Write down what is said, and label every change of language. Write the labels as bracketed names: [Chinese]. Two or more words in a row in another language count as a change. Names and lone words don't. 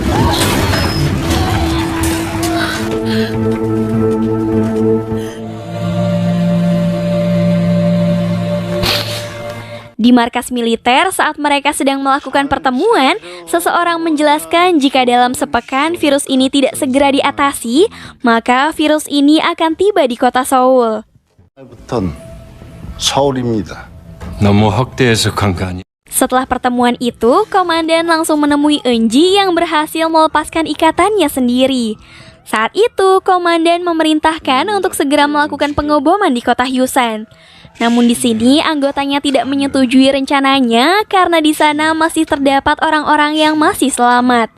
[Indonesian] Di markas militer, saat mereka sedang melakukan pertemuan, seseorang menjelaskan jika dalam sepekan virus ini tidak segera diatasi, maka virus ini akan tiba di kota Seoul. [Korean] 너무 확대해석한 거 아니야? [Indonesian] Setelah pertemuan itu, komandan langsung menemui Eunji yang berhasil melepaskan ikatannya sendiri. Saat itu, komandan memerintahkan untuk segera melakukan pengoboman di kota Hyusan. Namun di sini anggotanya tidak menyetujui rencananya karena di sana masih terdapat orang-orang yang masih selamat.